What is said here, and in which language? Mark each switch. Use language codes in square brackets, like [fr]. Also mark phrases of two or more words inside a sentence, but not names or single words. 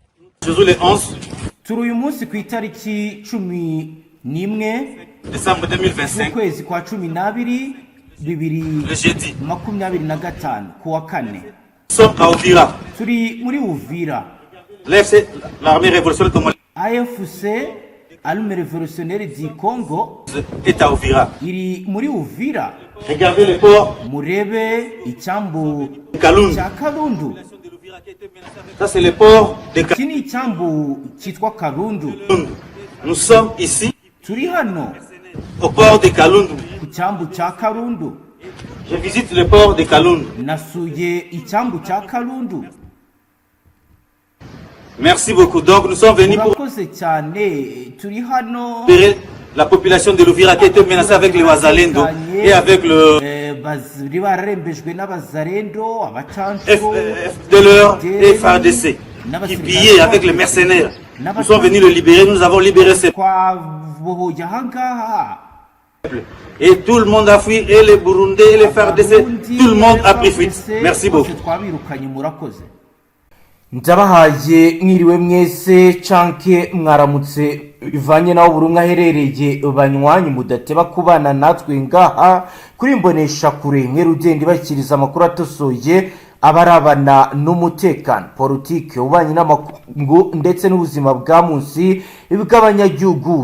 [fr] Jour le 11 [rw] turi uyu munsi ku itariki 11 [fr] décembre 2025 [rw] ukwezi kwa 12 [fr] le jeudi. [rw] 2025 kuwa kane. [fr] Nous sommes à Uvira. [rw] Turi muri Uvira. [fr] L'AFC, l'armée révolutionnaire congolaise, AFC Armée révolutionnaire du Congo est à Uvira. [rw] iri muri Uvira. [fr] Regardez le port [rw] Murebe icyambu Kalundu. cya Kalundu. [fr] Ça c'est le port de [rw] Iki ni icyambu cyitwa Kalundu. Kalundu. [fr] Nous sommes ici [rw] Turi hano [fr] au port de Kalundu. [rw] ku cyambu cya Kalundu. [fr] Je visite le port de Kalundu. [rw] Nasuye icyambu cya Kalundu. [fr] Merci beaucoup. Donc nous sommes venus pour [rw] Murakoze cyane. Turi hano [fr] libérer la population de l'Uvira qui a été menacée avec les Wazalendo et avec le [rw] bari bararembejwe n'abazarendo abacanco [fr] FDLR et Fardc qui pillaient avec les mercenaires. Nous sommes venus le libérer, nous avons libéré ces [rw] twabohoye ahangaha. [fr] et tout le monde a fui, et les Burundais et les Fardc, tout le monde a pris fuite. Merci beaucoup. [rn] Twabirukanye murakoze. Ndabahaye mwiriwe mwese canke mwaramutse bivanye naho buri umwe aherereye banywanyi mudateba kubana natwe ngaha kuri mbonesha kure mwerugende bakiriza amakuru atosoye abarabana n'umutekano politique ubanye n'amakungu ndetse n'ubuzima bwa munsi ibigabanyajyugu.